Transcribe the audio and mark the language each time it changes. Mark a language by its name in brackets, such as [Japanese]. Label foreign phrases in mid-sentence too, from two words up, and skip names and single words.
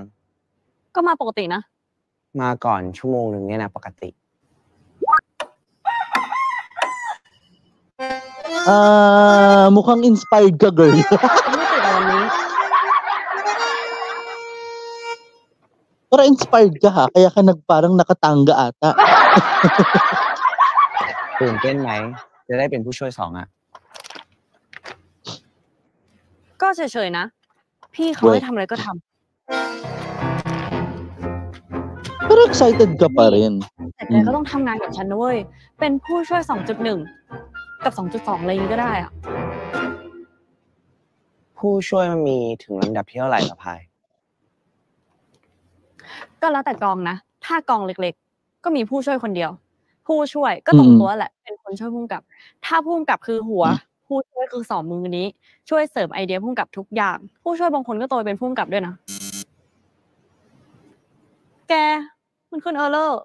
[Thai] ก็มาปกตินะ มาก่อนชั่วโมงนึงเนี่ยนะปกติ [Filipino] mukhang inspired ka, girl. [Thai] ไม่ติดอะไรวันนี้ [Filipino] Pero inspired ka ha, kaya ka parang nakatanga ata. [Thai] ตื่นเต้นไหมจะได้เป็นผู้ช่วยสองอ่ะ ก็เฉยๆนะ พี่เขาให้ทำอะไรก็ท [Filipino] Pero excited ka pa rin. [Thai] ำแต่แกก็ต้องทำงานกับฉันนะเว้ย เป็นผู้ช่วย 2.1 กับ 2.2 อะไรอย่างนี้ก็ได้อะ ผู้ช่วยมันมีถึงลำดับที่เท่าไหร่ล่ะพาย ก็แล้วแต่กองนะ ถ้ากองเล็กๆ ก็มีผู้ช่วยคนเดียว ผู้ช่วยก็ตรงตัวแหละ เป็นคนช่วยผู้กำกับ ถ้าผู้กำกับคือหัว ผู้ช่วยคือสองมือนี้ ช่วยเสริมไอเดียผู้กำกับทุกอย่าง ผู้ช่วยบางคนก็โตเป็นผู้กำกับด้วยนะ แก มันขึ้นเออร์เลอร์